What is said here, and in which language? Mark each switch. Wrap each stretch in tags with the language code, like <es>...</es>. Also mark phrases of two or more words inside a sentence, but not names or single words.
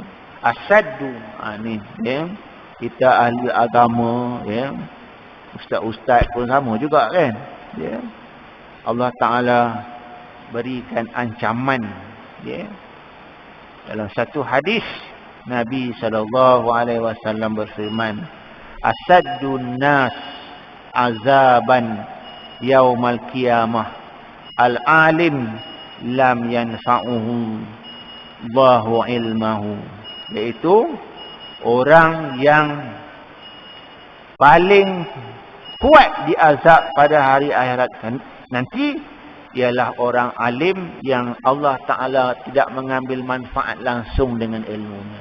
<ms>Asaddu. Ni. Ya. Kita ahli agama. Ya. Ustaz-ustaz pun sama juga kan. Ya. Allah Ta'ala berikan ancaman. Ya. Dalam satu hadis, Nabi SAW berfirman,</ms> <ar>أشد الناس عذابا يوم القيامة العالم لم ينفعه الله علمه.</ar> <ms>Iaitu orang yang paling kuat diazab pada hari akhirat nanti ialah orang alim yang Allah Ta'ala tidak mengambil manfaat langsung dengan ilmunya.</ms>